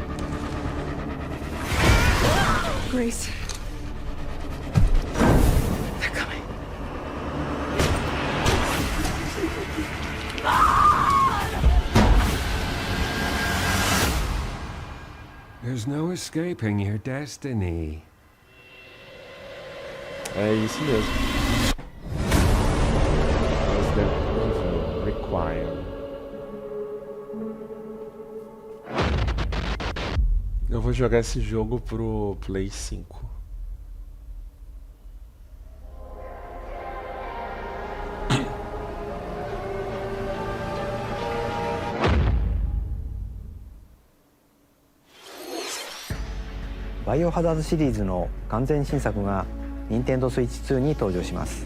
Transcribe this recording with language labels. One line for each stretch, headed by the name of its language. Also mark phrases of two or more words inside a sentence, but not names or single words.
English: Grace. They're coming. There's no escaping your destiny.
Portuguese: É isso mesmo. Resident Evil Require. Eu vou jogar esse jogo pro Play 5.
Japanese: バイオハザードシリーズの完全新作が任天堂スイッチ2に登場します。